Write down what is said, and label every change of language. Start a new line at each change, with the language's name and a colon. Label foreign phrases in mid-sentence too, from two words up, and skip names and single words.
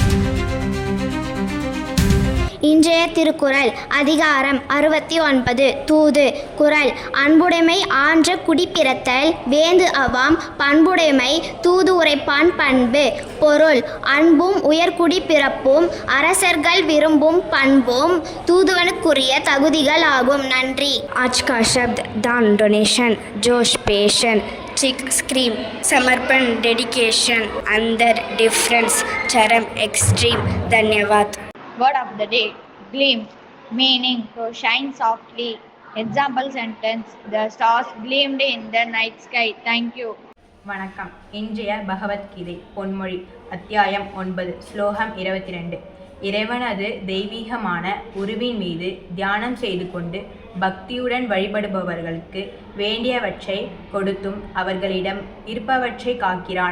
Tamil: இன்றைய திருக்குறள் அதிகாரம் 69 தூது. குறள்: அன்புடைமை ஆன்ற குடிப்பிறத்தல் வேந்து அவாம் பண்புடைமை தூது உரைப்பான் பண்பு. பொருள்: அன்பும் உயர்குடி பிறப்பும் அரசர்கள் விரும்பும் பண்பும் தூதுவனுக்குரிய தகுதிகள் ஆகும். நன்றி.
Hindi: आज का शब्द दान, डोनेशन, जोश, पेशन, चिक, स्क्रीम, समर्पण, डेडिकेशन, अंदर, डिफरेंस, चरम, एक्सट्रीम. धन्यवाद.
English: Word of the day: gleam, meaning to shine softly. Example sentence: the stars gleamed in the night sky. Thank you.
Tamil: வணக்கம். இன்றைய பகவத்கீதை பொன்மொழி அத்தியாயம் 9 ஸ்லோகம் 22. இறைவனது தெய்வீகமான உருவின் மீது தியானம் செய்து கொண்டு பக்தியுடன் வழிபடுபவர்களுக்கு வேண்டியவற்றை கொடுத்தும் அவர்களிடம் இருப்பவற்றை காக்கிறான்.